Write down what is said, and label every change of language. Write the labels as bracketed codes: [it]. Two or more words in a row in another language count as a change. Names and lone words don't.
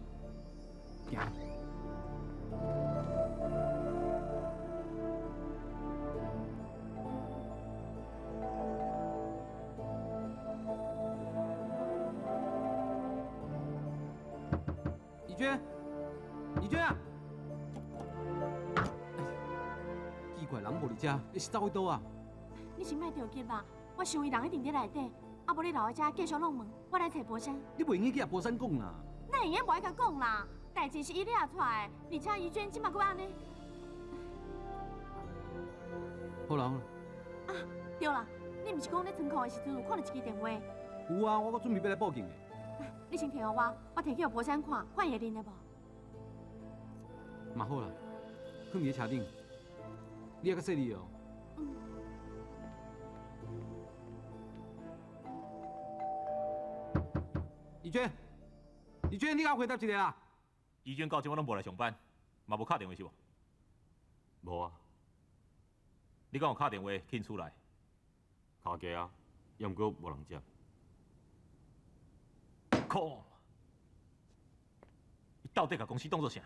[nan] 行。怡娟，怡娟啊！奇怪，人无伫遮，你是走去倒啊？你先莫着急啦，我想伊人一定伫内底，啊无你留在遮继续弄门，我来找博山。你袂用去甲博山讲啦？那会用无爱甲讲啦，代志是伊掠出来的，而且怡娟即马佫安尼。好啦好啦。啊，对啦，你毋是讲咧仓库的时阵有看到一支电话？有啊，我准备要来报警的。你先摕互我摕去互博山看，看伊会认得无？嘛好啦，放伫咧车顶，你还较细腻哦。怡娟，怡娟，你甲我回答一下啊。怡娟到今我拢无来上班，嘛无敲电话是无？无啊，你讲有敲电话进厝来？敲过啊，也毋过无人接。靠！你到底甲公司当作啥？